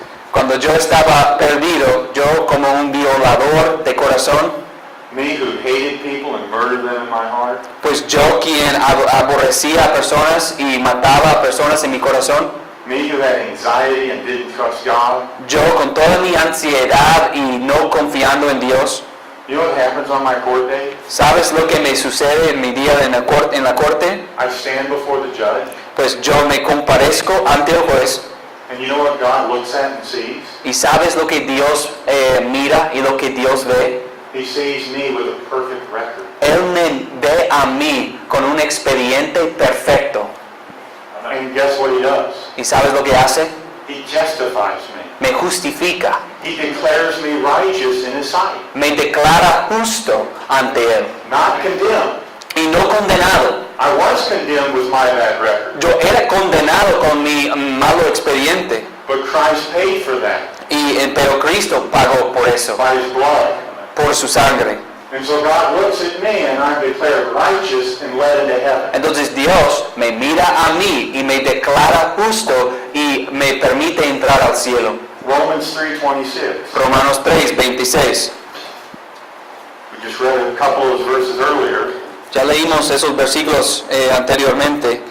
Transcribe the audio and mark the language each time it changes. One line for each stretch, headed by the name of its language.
Spanish: Cuando yo estaba perdido, yo como un violador de corazón,
English: me who hated people and murdered them in my heart,
Spanish: pues yo quien aborrecía a personas y mataba a personas en mi corazón,
English: me who had anxiety and didn't trust God.
Spanish: yo con toda mi ansiedad y no confiando en Dios,
English: You know what happens on my court day?
Spanish: ¿sabes lo que me sucede en mi día en la corte?
English: I stand before the judge,
Spanish: Pues yo me comparezco ante el juez
English: and you know what God looks at and sees?
Spanish: y ¿sabes lo que Dios mira y lo que Dios ve?
English: He sees me with a perfect record.
Spanish: Él me ve a mí con un expediente perfecto.
English: And guess what he does?
Spanish: ¿Y sabes lo que hace?
English: He justifies me.
Spanish: Me justifica,
English: He declares me righteous in his sight,
Spanish: me declara justo ante Él
English: not condemned.
Spanish: y no condenado.
English: I was condemned with my bad record,
Spanish: Yo era condenado con mi malo expediente,
English: but Christ paid for that
Spanish: pero Cristo pagó por eso,
English: by his blood.
Spanish: por su sangre.
English: And so God looks at me and I'm declared righteous and led into heaven.
Spanish: Entonces Dios me mira a mí y me declara justo y me permite entrar al cielo.
English: Romans 3:26.
Spanish: Romanos 3:26.
English: We just read a couple of those verses earlier.
Spanish: Ya leímos esos versículos anteriormente.